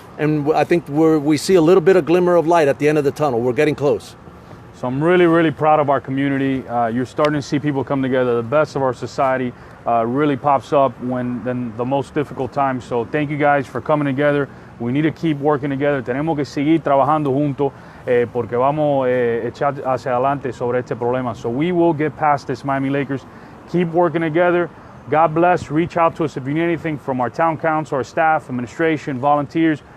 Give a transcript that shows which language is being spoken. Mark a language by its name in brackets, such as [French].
[English] And I think we see a little bit of glimmer of light at the end of the tunnel. We're getting close. So I'm really, really proud of our community. You're starting to see people come together. The best of our society really pops up when the most difficult times. So thank you guys for coming together. We need to keep working together. [Spanish] Tenemos que seguir trabajando juntos porque vamos a echar hacia adelante sobre este problema. [English] So we will get past this, Miami Lakers. Keep working together. God bless. Reach out to us if you need anything from our town council, our staff, administration, volunteers.